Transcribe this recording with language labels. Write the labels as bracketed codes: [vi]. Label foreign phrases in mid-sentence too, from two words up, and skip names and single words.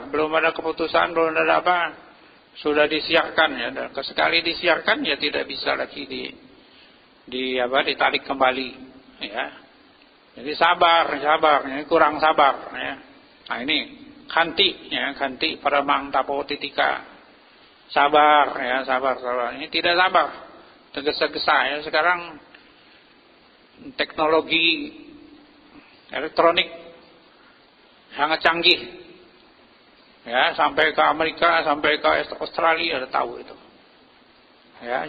[id] Belum ada keputusan, belum ada apa. Sudah disiarkan ya. Dan sekali disiarkan ya tidak bisa lagi ditarik kembali. Ya. Jadi sabar. Ini kurang sabar. Ya. Nah ini [pi] kanti paramang tapo titika. [id] Sabar. Ini tidak sabar, tergesa-gesa ya. Sekarang teknologi elektronik sangat canggih ya, sampai ke Amerika, sampai ke Australia ada tahu itu ya.